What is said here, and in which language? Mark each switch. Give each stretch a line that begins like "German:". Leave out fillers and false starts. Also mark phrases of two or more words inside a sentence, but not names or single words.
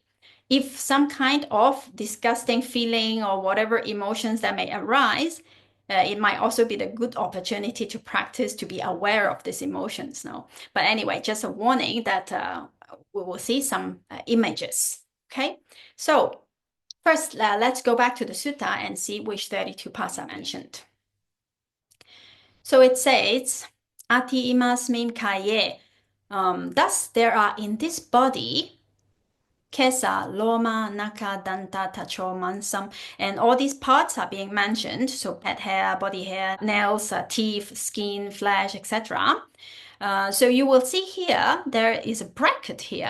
English: If some kind of disgusting feeling or whatever emotions that may arise, it might also be the good opportunity to practice to be aware of these emotions. No, but anyway, just a warning that we will see some images. Okay, so first let's go back to the sutta and see which 32 parts are mentioned. So it says,
Pali: Ati imasmin kaye.
English: Thus there are in this body
Pali: Kesa, Loma, Naka, Danta, Tacho, Mansam,
English: and all these parts are being mentioned. So head hair, body hair, nails, teeth, skin, flesh, etc. So you will see here, there is a bracket here.